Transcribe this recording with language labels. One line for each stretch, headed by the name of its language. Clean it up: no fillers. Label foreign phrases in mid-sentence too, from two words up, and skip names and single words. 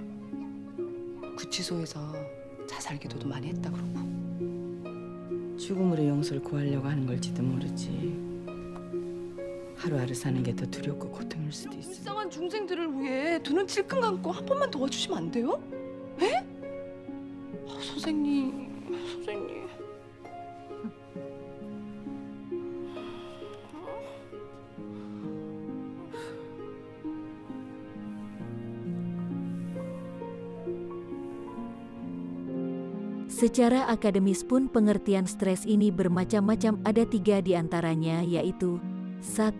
Korean: 구치소에서 자살 기도도 많이 했다 그러고. 죽음으로 용서를 구하려고 하는 걸지도 모르지. 하루하루 사는 게 더 두렵고 고통일 수도 있어. 불쌍한 중생들을 위해 두 눈 찔끔 감고 한 번만 도와주시면 안 돼요? 에? 선생님.
Indonesian: Secara akademis pun pengertian stres ini bermacam-macam, ada 3 di antaranya yaitu 1.